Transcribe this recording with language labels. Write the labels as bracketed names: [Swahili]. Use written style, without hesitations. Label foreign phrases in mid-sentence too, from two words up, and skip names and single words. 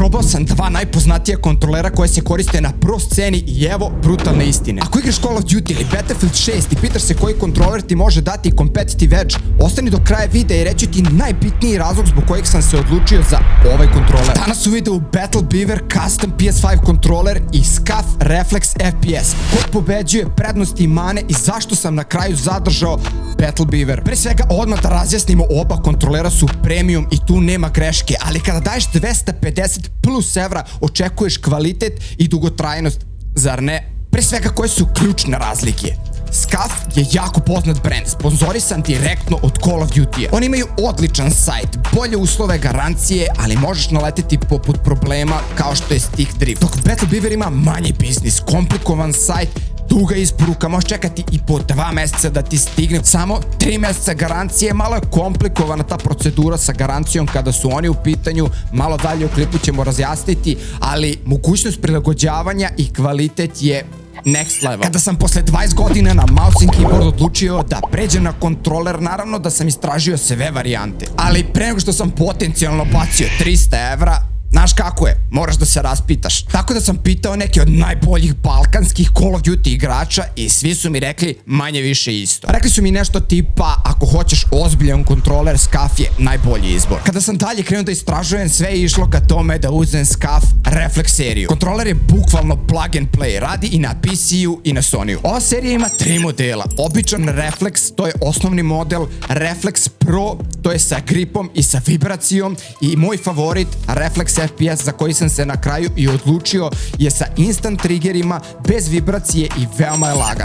[Serbian] Isprobao sam dva najpoznatija kontrolera koje se koriste na pro sceni i evo brutalne istine. Ako igraš Call of Duty ili Battlefield 6 i pitaš se koji kontroler ti može dati [English] competitive edge, [Serbian] ostani do kraja videa i reći ti najbitniji razlog zbog kojeg sam se odlučio za ovaj kontroler. Danas u videu Battle Beaver Custom PS5 kontroler i SCUF Reflex FPS. Ko pobeđuje, prednosti i mane i zašto sam na kraju zadržao Battle Beaver. Pre svega odmah da razjasnimo, oba kontrolera su premium i tu nema greške, ali kada daješ 250 plus evra očekuješ kvalitet i dugotrajnost, zar ne? Pre svega koje su ključne razlike? SCUF je jako poznat brand, sponzorisan direktno od Call of Duty-a. Oni imaju odličan sajt, bolje uslove, garancije, ali možeš naleteti poput problema kao što je [English] stick drift. [Serbian] Dok Battle Beaver ima manji biznis, komplikovan sajt, duga isporuka, možeš čekati i po 2 meseca da ti stigne. Samo 3 meseca garancije, malo je komplikovana ta procedura sa garancijom kada su oni u pitanju, malo dalje u klipu ćemo razjasniti, ali mogućnost prilagođavanja i kvalitet je [English] next level. [Serbian] Kada sam posle 20 godina na [English] mouse and keyboard [Serbian] odlučio da pređem na kontroler, naravno da sam istražio sve varijante. Ali pre nego što sam potencijalno bacio 300 evra, znaš kako je, moraš da se raspitaš. Tako da sam pitao neke od najboljih balkanskih Call of Duty igrača i svi su mi rekli manje više isto. Rekli su mi nešto tipa, ako hoćeš ozbiljan kontroler, SCUF je najbolji izbor. Kada sam dalje krenuo da istražujem, sve je išlo ka tome da uzem SCUF Reflex seriju. Kontroler je bukvalno [English] plug and play, [Serbian] radi i na PC-u i na Sony-u. Ova serija ima 3 modela. Običan Reflex, to je osnovni model, Reflex Pro, to je sa gripom i sa vibracijom, i moj favorit, Reflex FPS, za koji sam se na kraju i odlučio, je sa instant triggerima, bez vibracije i veoma je lagan.